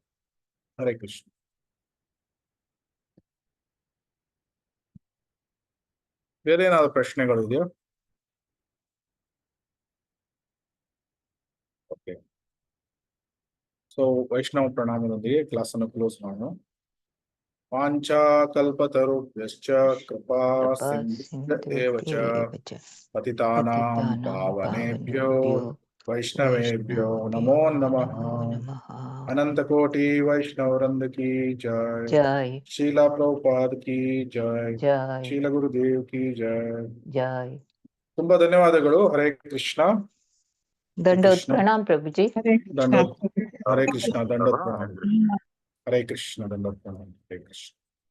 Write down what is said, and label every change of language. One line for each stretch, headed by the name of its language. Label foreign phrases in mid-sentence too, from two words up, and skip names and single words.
Kannada: ಹರೇ ಕೃಷ್ಣ. ಬೇರೆ ಏನಾದ್ರು ಪ್ರಶ್ನೆಗಳು ಇದೆಯಾ? ಓಕೆ. ಸೊ ವೈಷ್ಣವ ಪ್ರಣಾಮದೊಂದಿಗೆ ಕ್ಲಾಸ್ ಅನ್ನು ಕ್ಲೋಸ್ ಮಾಡೋಣ.
Sanskrit: ವಾಂಛಾ ಕಲ್ಪತರುಭ್ಯಶ್ಚ ಕೃಪಾ ಸಿಂಧುಭ್ಯ ಪತಿತಾನಾಂ ಪಾವನೇಭ್ಯೋ ವೈಷ್ಣವೇಭ್ಯೋ ನಮೋ ನಮಃ.
Hindi: अनंत कोटि वैष्णव वृंद की जय. जय. शीला प्रभुपाद की जय. जय. शील गुरुदेव की जय. जय.
Kannada: ತುಂಬಾ ಧನ್ಯವಾದಗಳು. ಹರೇ ಕೃಷ್ಣ. ದಂಡೋತ್ ಪ್ರಣಾಮ್ ಪ್ರಭುಜಿ. ದಂಡೋತ್. ಹರೇ ಕೃಷ್ಣ. ದಂಡೋತ್ ಪ್ರಣಾಮ್. ಹರೇ ಕೃಷ್ಣ. ದಂಡೋತ್ ಪ್ರಣಾಮ್. ಹರೇ ಕೃಷ್ಣ.